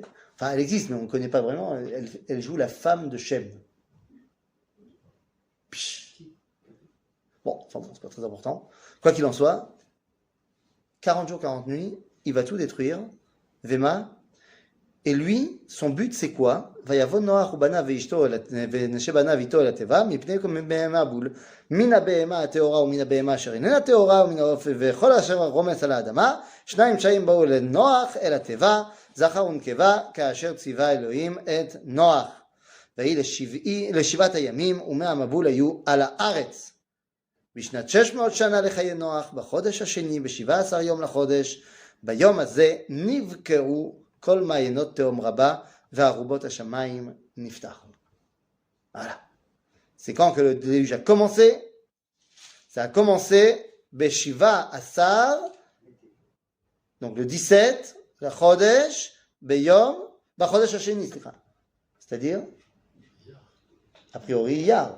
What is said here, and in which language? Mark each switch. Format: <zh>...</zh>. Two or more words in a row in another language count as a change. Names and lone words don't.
<fr>Enfin, elle existe, mais on ne connaît pas vraiment. Elle joue la femme de Shem. Bon, enfin, c'est pas très important. Quoi qu'il en soit, 40 jours, 40 nuits, il va tout détruire. Vema. Et lui, son but, c'est quoi?</fr> <he>ויבוא נוח ובניו ואשתו ונשי בניו איתו אל התיבה מפני בהמה בול מן הבהמה הטהורה ומן הבהמה אשר איננה טהורה ומן העוף וכל אשר רומס על האדמה שניים שאים באו לנוח אל התיבה זכר ונקבה כאשר ציווה אלוהים את נוח ויהי לשבעת הימים ומהמבול היו על הארץ בשנת 600 שנה לחיי נוח בחודש השני ב17 יום לחודש ביום הזה נבקעו כל מעיינות תהום רבה והארובות השמיים נפתחו.</he> <fr>Voilà. C'est quand que le déluge a commencé? Ça a commencé</fr> <he>בשבעה עשר,</he> <fr>donc le 17, la Chodesh, Beyom,</fr> <he>חודש השני,</he> <fr>c'est-à-dire, a priori, Iyar.</fr>